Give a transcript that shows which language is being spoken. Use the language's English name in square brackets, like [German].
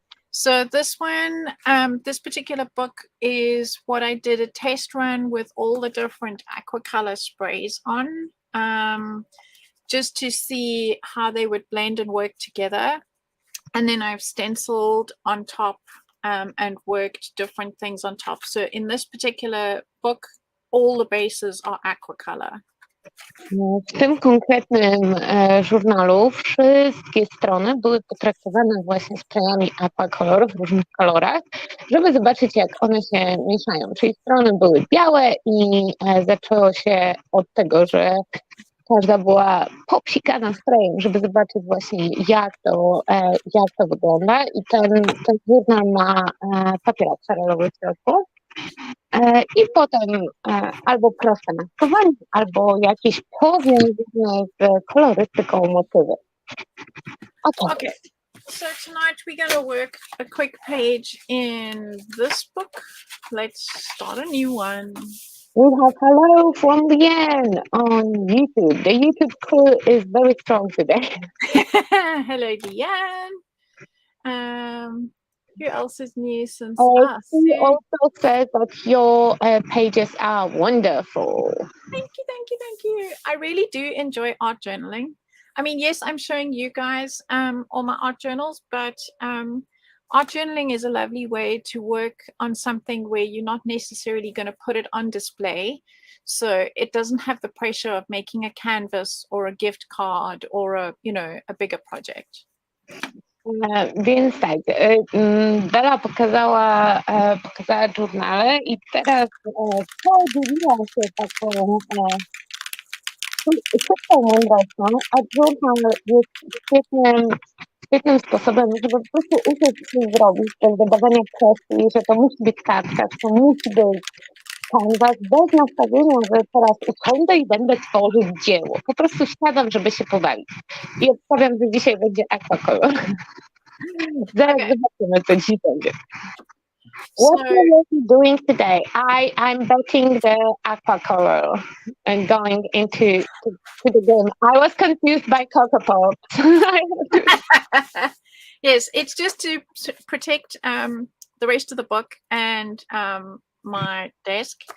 [English] So this one, this particular book is what I did a test run with all the different aqua color sprays on. Just to see how they would blend and work together. And then I've stenciled on top and worked different things on top. So in this particular book, all the bases are aqua color. [Polish] W tym konkretnym żurnalu wszystkie strony były potraktowane właśnie sprayami aquacolor w różnych kolorach, żeby zobaczyć, jak one się mieszają. Czyli strony były białe i zaczęło się od tego, że każda była popsikana sprayem, żeby zobaczyć właśnie, jak to wygląda. I ten żurnal ma papier akwarelowy w środku. I potem albo proste maskowanie, albo jakieś powiązane z kolorystyką motywy. [English] Okay. So tonight we're going to work a quick page in this book. Let's start a new one. We have hello from Leanne on YouTube. The YouTube crew is very strong today. Hello, Deanne. Who else is new since us? She also says that your pages are wonderful. Thank you, thank you, thank you. I really do enjoy art journaling. I mean, yes, I'm showing you guys all my art journals, but art journaling is a lovely way to work on something where you're not necessarily going to put it on display. So it doesn't have the pressure of making a canvas or a gift card or a bigger project. [Polish] Więc tak, Bela pokazała żurnale i teraz podzieliła się taką szybką mądrością, a żurnal jest świetnym sposobem, żeby po prostu uczyć się zrobić bez dodawania presji, że to musi być kartka, że to musi być kanwas, bez nastawienia, że teraz usiądę i będę tworzyć dzieło. Po prostu siadam, żeby się pobawić. I obstawiam, że dzisiaj będzie aquacolor. Zaraz zobaczymy, co dzisiaj będzie. [English] What are you doing today? I'm betting the aquacolor and going into the game. I was confused by Cocoa Pops. Yes, it's just to protect the rest of the book and my desk.